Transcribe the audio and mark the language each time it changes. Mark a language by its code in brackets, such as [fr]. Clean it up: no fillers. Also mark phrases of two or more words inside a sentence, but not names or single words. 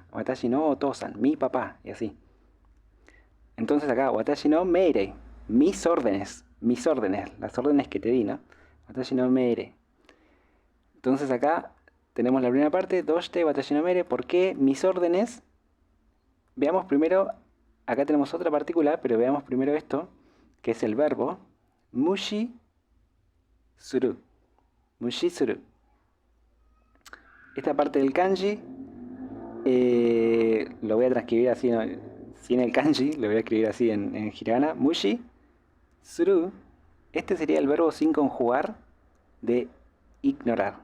[ja] 私のお父さん, [es] mi papá, y así. Entonces acá, [ja] 私の命令, [es] mis órdenes, las órdenes que te di, ¿no? [ja] 私の命令. [es] Entonces acá tenemos la primera parte, [ja] どうして、私の命令. [es] ¿Por qué mis órdenes? Veamos primero, acá tenemos otra partícula, pero veamos primero esto, que es el verbo [ja] 無視する. 無視する. [es] Esta parte del kanji lo voy a transcribir así, ¿no? Sin el kanji, lo voy a escribir así en hiragana. [ja] 無視する. [es] Este sería el verbo sin conjugar de ignorar.